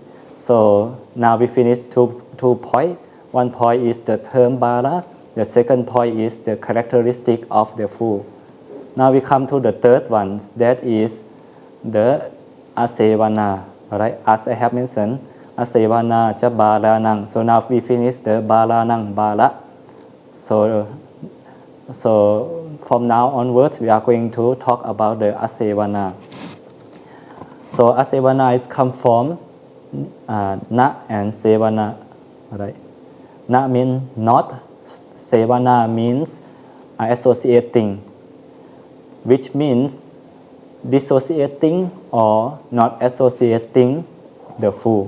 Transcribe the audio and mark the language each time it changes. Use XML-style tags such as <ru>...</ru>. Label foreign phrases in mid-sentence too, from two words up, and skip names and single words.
<en>So now we finished two points. One point is the term bara. The second point is the characteristic of the fool. Now we come to the third one, that is the asevana. All right? As I have mentioned,</en> <pi>asevana cha baranang.</pi> <en>So now we finish the</en> <pi>baranang bara.</pi> <en>So from now onwards, we are going to talk about the asevana. So asevana is come from na and sevana. Right? Na means not, sevana means associating, which means dissociating or not associating the fool.</en>